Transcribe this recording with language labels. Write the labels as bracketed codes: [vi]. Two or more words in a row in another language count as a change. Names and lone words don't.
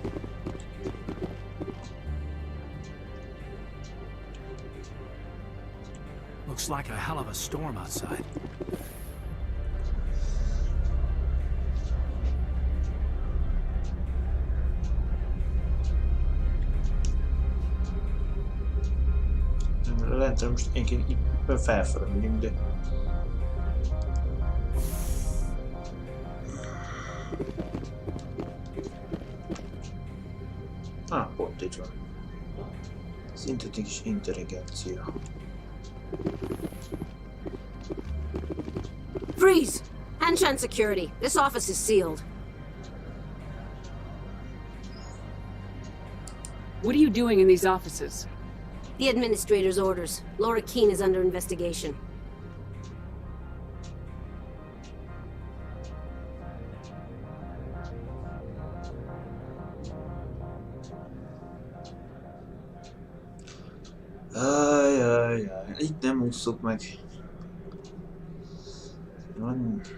[en] Looks like a hell of a storm outside. [hu] Lentre most én felfelé megyünk, de... Pont itt van. Szintetikus intelligencia. [en] Freeze! Anshan security. This office is sealed. What are you doing in these offices? The administrator's orders. Laura Keene is under investigation. [hu] Itt nem ússzuk meg. Van.